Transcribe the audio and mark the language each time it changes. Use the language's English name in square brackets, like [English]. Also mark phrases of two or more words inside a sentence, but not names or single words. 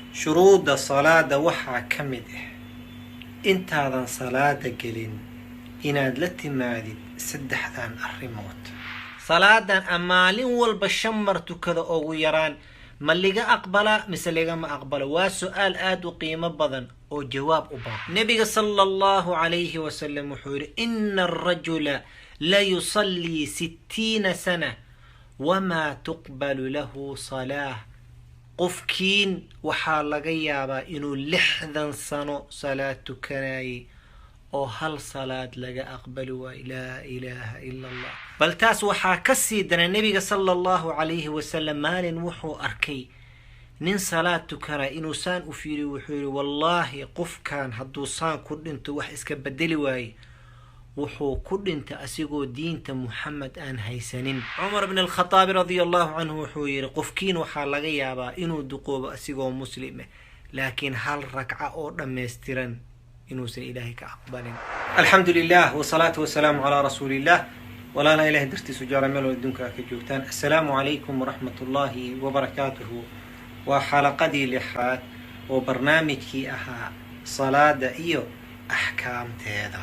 [Somali] shuruudda salaada waxaa ka mid ah intaadan salaada gelin inaad la timaadid saddexdan arrimood. salaadan maalin walba 5 mar tukada ugu yaraan ma liga aqbala mise ligama aqbalo? waa su'aal aad u qiimo badan oo jawaab u baahan. nabiga [Arabic] صلى الله عليه وسلم [Somali] wuxuu yiri [Arabic] إن الرجل ليصلي 60 سنة وما تقبل له صلاة. [Somali] qofkiin waxaa laga yaabaa inuu 60 sano salaad tukanayay oo hal salaad laga aqbali waay. [Arabic] لا إله إلا الله. [Somali] bal taas waxaa ka sii dana nabiga [Arabic] صلى الله عليه وسلم [Somali] maalin wuxuu arkay nin salaad tukana inuu saan u fiiriyo. wuxuu yiri wallahi qofkan hadduu saan ku dhinto wax iska bedeli waaye wuxuu ku dhintay asigoo diinta Muhammad aan haysanin. Umar ibn al-Khattab [Arabic] رضي الله عنه [Somali] wuxuu yiri qofkiin waxaa laga yaabaa inuu duqoobo asigoo muslim ah laakiin hal ragca oo dhameystiran inuusan ilaahay ka aqbalin. [Arabic] الحمد لله والصلاة والسلام على رسول الله. [Somali] walaala ilaahay dartiisu jaara meel adduunka ka joogtaan. [Arabic] السلام عليكم ورحمة الله وبركاته. [Somali] waa xalaqadii 6aad oo barnaamijkii ahaa salaada iyo axkaamteeda.